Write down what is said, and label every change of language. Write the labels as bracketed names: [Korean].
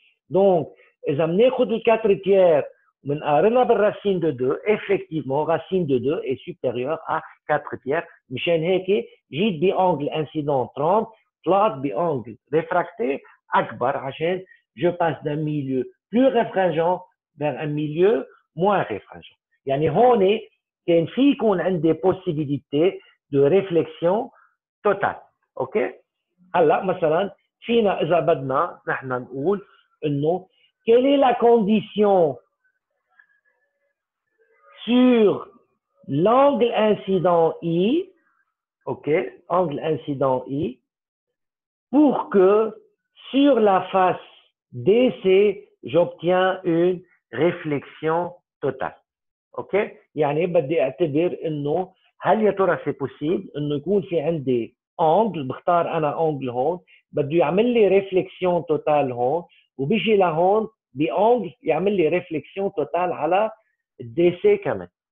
[French] Donc, [Arabic] إذا بناخد ال [French] 4 tiers [Arabic] ومنقارنها [French] بالرacine de 2, effectivement, racine de 2 est supérieure à 4 tiers. [Arabic] مشان هيك جيت بانجل [French] incident 30, [Arabic] طلعت بانجل [French] réfracté [Arabic] أكبر عشان [French] je passe d'un milieu plus réfringent vers un milieu moins réfringent. [Arabic] يعني هون كان في يكون عندي possibilité de réflexion totale. اوكي؟ هلا مثلا فينا اذا بدنا نحن نقول انه [French] quelle est la condition sur l'angle incident I, ok, angle incident I, pour que sur la face DC, j'obtiens une réflexion totale. [Arabic] اوكي؟ يعني بدي اعتبر انه هل يا ترى سي بوسيبل انه يكون في عندي انجل، بختار انا انجل هون بده يعمل لي ريفليكسيون توتال هون، وبيجي لهون بانجل يعمل لي ريفليكسيون توتال على الدي سي كمان.